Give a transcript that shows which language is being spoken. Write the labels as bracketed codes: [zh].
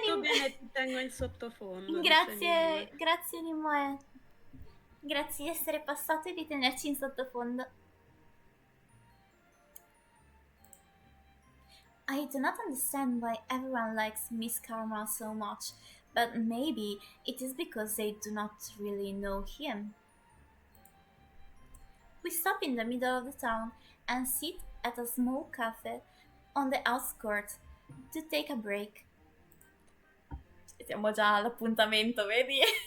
[it] tutto bene, ti tengo in sottofondo, dice grazie, Nimue. grazie Nimoe. Grazie di essere passato e di tenerci in sottofondo. [en] I do not understand why everyone likes Miss Karma so much, but maybe it is because they do not really know him. We stop in the middle of the town and sit at a small cafe on the outskirts to take a break. [it] Siamo già all'appuntamento, vedi?